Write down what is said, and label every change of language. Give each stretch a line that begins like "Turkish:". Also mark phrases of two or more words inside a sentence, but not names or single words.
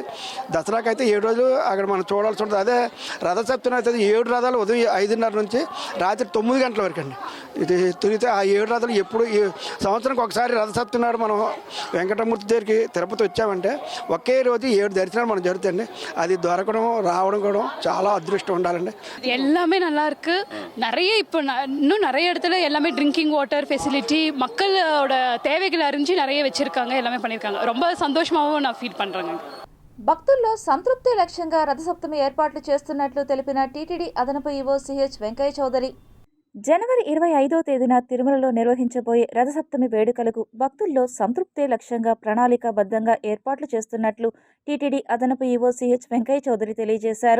Telugu: దసరాకి అయితే 7 రోజులు అక్కడ మనం చూడాల్సి ఉంటుంది. అదే రథసప్తమి అయితే 7 రథాలు ఉదయం 5:30 నుంచి రాత్రి 9 గంటల వరకు అండి. ఇది తిరిగితే ఆ 7 రథాలు ఎప్పుడు సంవత్సరానికి ఒకసారి రథసప్తమి నాడు మనం వెంకటమూర్తి దగ్గరికి తిరుపతి వచ్చామంటే ఒకే రోజు 7 దర్శనాలు మనం జరుగుతాయండి. అది దొరకడం రావడం కూడా చాలా అదృష్టం ఉండాలండి.
Tamil: எல்லாமே நல்லா இருக்கு. நிறைய இப்போ இன்னும் நிறைய இடத்துல எல்லாமே
English: drinking water facility
Tamil: மக்களோட தேவைகளை அறிஞ்சு நிறைய வச்சிருக்காங்க, எல்லாமே பண்ணியிருக்காங்க. ரொம்ப சந்தோஷமாகவும் நான் ஃபீல் பண்ணுறேங்க.
Telugu: భక్తుల్లో సంతృప్తి లక్ష్యంగా రథసప్తమి ఏర్పాట్లు చేస్తున్నట్లు తెలిపిన టీటీడీ అదనపు ఈవో సిహెచ్ వెంకయ్య చౌదరి, జనవరి 25వ తేదీన తిరుమలలో నిర్వహించబోయే రథసప్తమి వేడుకలకు భక్తుల్లో సంతృప్తే లక్ష్యంగా ప్రణాళికాబద్ధంగా ఏర్పాట్లు చేస్తున్నట్లు టీటీడీ అదనపు ఈవో సిహెచ్ వెంకయ్య చౌదరి తెలియజేశారు.